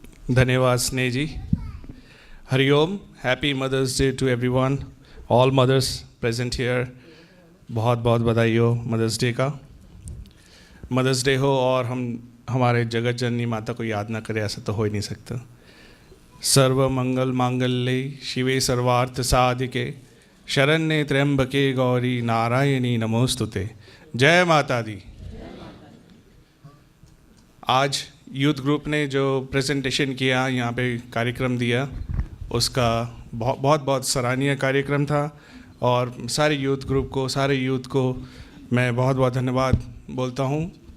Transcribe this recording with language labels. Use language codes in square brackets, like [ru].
[hi] धन्यवाद स्नेह जी। Hariom. [en] Happy mothers day to everyone, all mothers present here. [hi] बहुत बहुत बधाई हो मदर्स डे का। मदर्स डे हो और हम हमारे जगत जननी माता को याद ना करें, ऐसा तो हो ही नहीं सकता। [sa] सर्व मंगल मांगल्ये शिवे सर्वार्थ साधिके शरण्ये त्र्यंबके गौरी नारायणी नमोस्तुते। [hi] जय माता दी। आज यूथ ग्रुप ने जो प्रेजेंटेशन किया, यहाँ पे कार्यक्रम दिया, उसका बहुत बहुत सराहनीय कार्यक्रम था। और सारे यूथ ग्रुप को, सारे यूथ को मैं बहुत बहुत धन्यवाद बोलता हूँ।